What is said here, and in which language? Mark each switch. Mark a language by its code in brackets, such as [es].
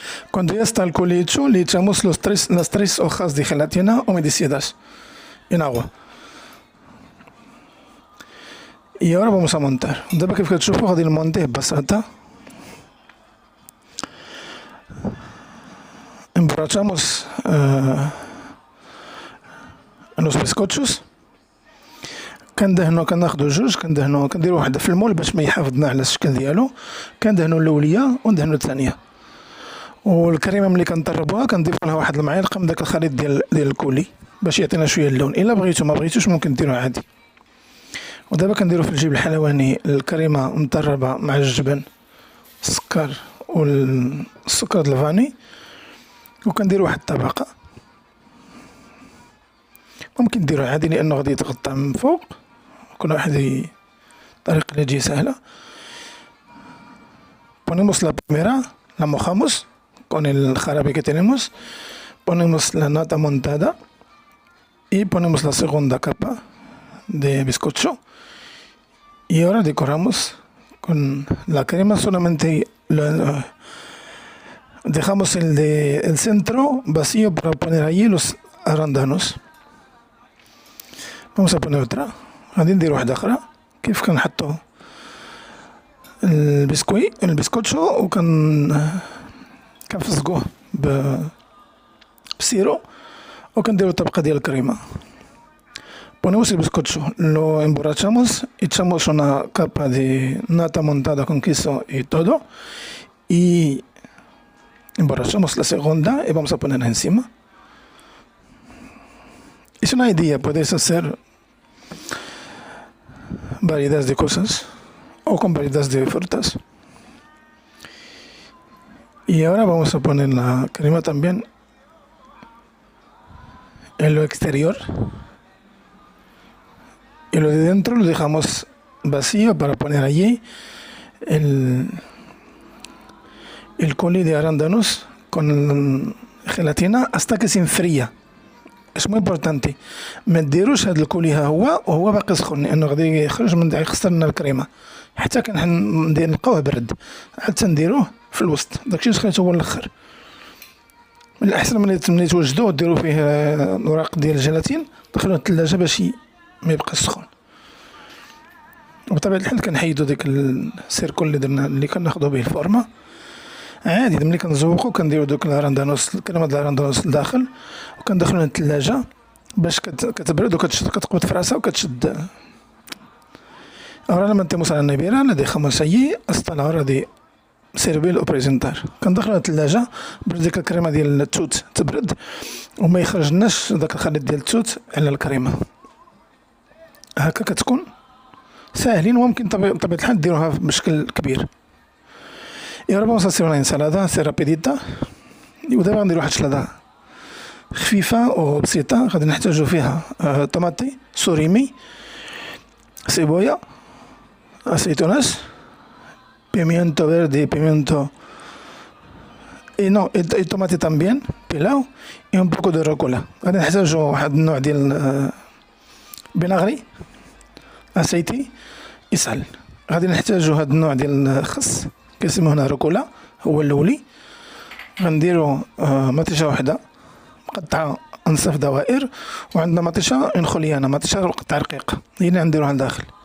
[es] Cuando ya está el coulis hecho, le echamos las 3 hojas de gelatina humedecidas en agua. Y ahora vamos a montar. [ar] دابا كيف كتشوفوا غادي نمونتيه ببساطة. Emborrachamos los bizcochos. كناخدو جوج، كنديرو واحدة في المول باش ما يحافظنا على الشكل ديالو. كندهنو الأولية وندهنو الثانية. والكريمة ملي كنطربوها كنضيفو لها واحد المعلقة من داك الخليط ديال الكولي باش يعطينا شوية اللون. إلا بغيتو ما بغيتوش ممكن ديروه عادي. ودابا كنديرو في الجيب الحلواني الكريمة مطربة مع الجبن، السكر والسكر الفاني، وكنديرو واحد الطبقة. ممكن ديروه عادي لأنه غادي يتغطى من فوق. كل واحد الطريقة اللي تجي سهلة. [es] Ponemos la primera, la mojamos con el jarabe que tenemos, ponemos la nata montada y ponemos la segunda capa de bizcocho y ahora decoramos con la crema. Solamente dejamos el centro vacío para poner allí los arándanos. Vamos a poner otra. [ar] غادي ندير واحدة أخرى كيف كنحطو البسكوتشو كنفزقوه بسيرو وكنديرو طبقة ديال الكريمة. [es] Ponemos el bizcocho, lo emborrachamos, echamos una capa de nata montada con queso y todo y emborrachamos la segunda y vamos a ponerla encima. Es una idea, puedes hacer variedades de cosas o con variedades de frutas. Y ahora vamos a poner la crema también en lo exterior y lo de dentro lo dejamos vacío para poner allí el coulis de arándanos con gelatina hasta que se enfría. Es muy importante [ar] ما ديروش هاد الكولي ها هو وهو باقي سخون لانه غادي يخرج من يخسر لنا الكريمه حتى نلقاوه برد حتى نديروه في الوسط داكشي اللي خليته هو الاخر. من الأحسن ملي توجدوه ديروا فيه اوراق ديال الجيلاتين، دخلوه الثلاجة باش ما يبقاش سخون. وبطبيعة الحال كنحيدو ديك السيركل اللي درنا اللي كناخدو به الفورما عادي. ملي كنزوقو كنديرو دوك الأراندانوس، الكريمة ديال الأراندانوس لداخل، وكندخلوها للثلاجة باش كتبرد كتقبض في راسها وكتشد. [es] Ahora la metemos a la nevera, la dejamos allí hasta la hora de servir o presentar. [ar] كندخلوها للثلاجة باش ديك الكريمة ديال التوت تبرد وما يخرجناش داك الخليط ديال التوت على الكريمة. هكا كتكون ساهلين وممكن بطبيعة الحال ديروها بشكل كبير. [es] Y ahora vamos a hacer una ensalada así rapidita. [ar] ودابا غنديرو واحد السلطة خفيفة وبسيطة. غادي نحتاجو فيها طماطي سوريمي، [es] cebolla, aceitunas, pimiento verde, pimiento y tomate también pelado y un poco de rucola. [ar] غادي نحتاجو واحد النوع ديال فيناغري، اسيتي، يسال. غادي نحتاجو هاد النوع ديال الخس كيسموه هنا روكولا، هو الاولي. غنديرو مطيشه وحده مقطعه انصاف دوائر، وعندنا مطيشه انخوليانا، مطيشه قطع رقيقه هي اللي غنديروها لداخل.